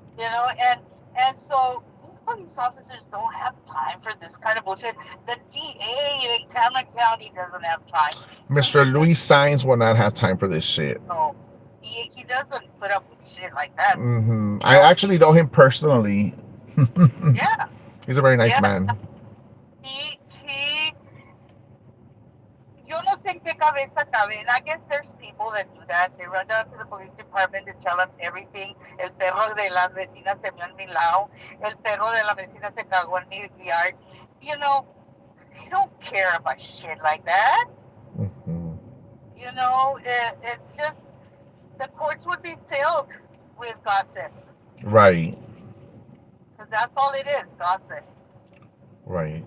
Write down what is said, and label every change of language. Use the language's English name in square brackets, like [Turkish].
[English] You know, and so these police officers don't have time for this kind of bullshit. The DA in Cameron County doesn't have time. So Mr. Luis Sainz will not have time for this shit. no, he doesn't put up with shit like that. I No. actually know him personally. Yeah, He's a very nice yeah. man. [Spanish] He yo no sé en qué cabeza cabe. [English] And I guess there's people that do that. They run down to the police department to tell them everything. [Spanish] El perro de las vecinas se meó en mi lado. El perro de la vecina se cagó en mi yard. [English] You know, they don't care about shit like that. Mm-hmm. You know, it's just the courts would be filled with gossip. Right. Because that's all it is, gossip. Right.